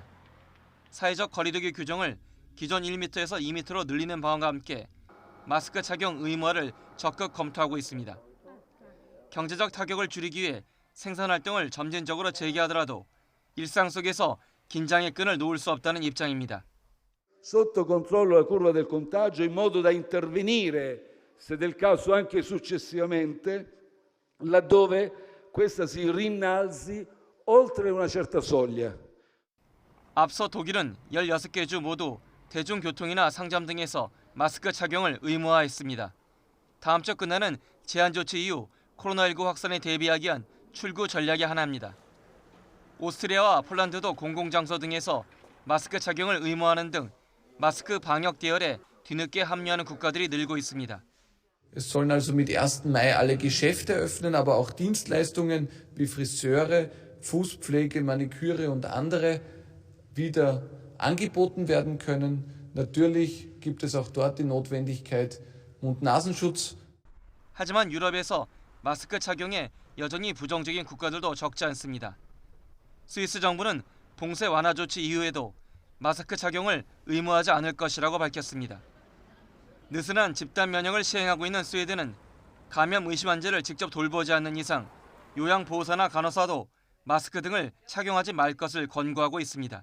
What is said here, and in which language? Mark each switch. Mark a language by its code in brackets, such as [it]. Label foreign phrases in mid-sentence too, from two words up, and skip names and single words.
[ko] 사회적 거리두기 규정을 기존 1m에서 2m로 늘리는 방안과 함께 마스크 착용 의무화를 적극 검토하고 있습니다. 경제적 타격을 줄이기 위해 생산 활동을 점진적으로 재개하더라도 일상 속에서 긴장의 끈을 놓을 수 없다는 입장입니다. [it] Sotto controllo la curva del contagio in modo da intervenire, se del caso anche successivamente, laddove questa si rinnalzi oltre una certa soglia. [ko] 앞서 독일은 16개 주 모두 대중교통이나 상점 등에서 마스크 착용을 의무화했습니다. 다음 주 끝나는 제한 조치 이후 코로나19 확산에 대비하기 위한 출구 전략의 하나입니다. 오스트리아와 폴란드도 공공장소 등에서 마스크 착용을 의무화하는 등 마스크 방역 대열에 뒤늦게 합류하는 국가들이 늘고 있습니다. [de] Es sollen also mit 1. Mai alle Geschäfte öffnen, aber auch Dienstleistungen wie Friseure, Fußpflege, Maniküre und andere wieder angeboten werden können. Natürlich gibt es auch dort die Notwendigkeit Mund-Nasenschutz. [ko] 하지만 유럽에서 마스크 착용에 여전히 부정적인 국가들도 적지 않습니다. 스위스 정부는 봉쇄 완화 조치 이후에도 마스크 착용을 의무화하지 않을 것이라고 밝혔습니다. 느슨한 집단 면역을 시행하고 있는 스웨덴은 감염 의심 환자를 직접 돌보지 않는 이상 요양보호사나 간호사도 마스크 등을 착용하지 말 것을 권고하고 있습니다.